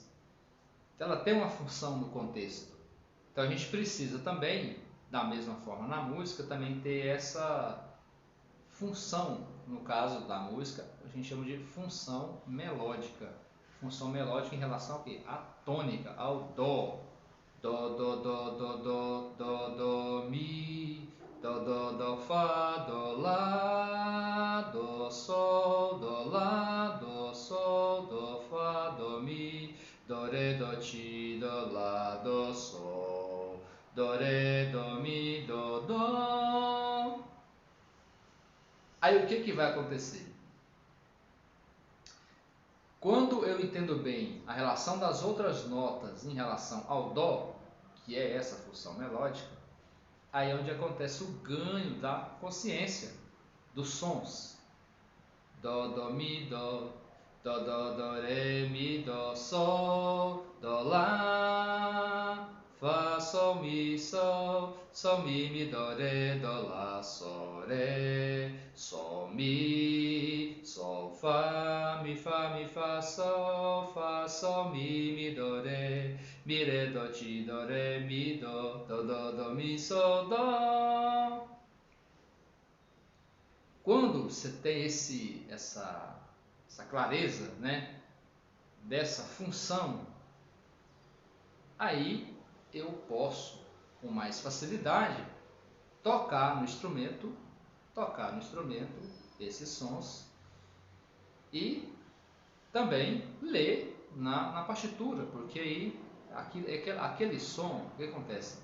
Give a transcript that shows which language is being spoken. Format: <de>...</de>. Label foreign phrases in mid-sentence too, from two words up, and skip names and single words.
<pt>Então ela tem uma função no contexto. Então a gente precisa também, da mesma forma na música, também ter essa função. No caso da música, a gente chama de função melódica. Função melódica em relação ao quê? À tônica, ao Dó. Dó, dó, dó, dó, dó, dó, dó, mi, dó, dó, dó, fá, dó, lá, dó, sol, dó, lá, dó, sol, dó, fá, dó, mi, dó, ré, dó, ti, dó, lá, dó, sol, dó, ré, dó, mi, dó, dó. Aí o que vai acontecer? Quando eu entendo bem a relação das outras notas em relação ao Dó, que é essa função melódica, aí é onde acontece o ganho da consciência dos sons. Dó, dó, mi, dó, dó, dó, dó, ré, mi, dó, sol, dó, lá, fá, sol, mi, dó, ré, dó, lá, sol, ré, sol, mi, sol, fá, mi, fá, sol, mi, dó, ré, dó, ti, dó, ré, mi, dó, dó, mi, sol, dó. Quando você tem essa clareza, né, dessa função, aí eu posso, com mais facilidade, tocar no instrumento esses sons e também ler na partitura, porque aí aquele som, o que acontece?</pt>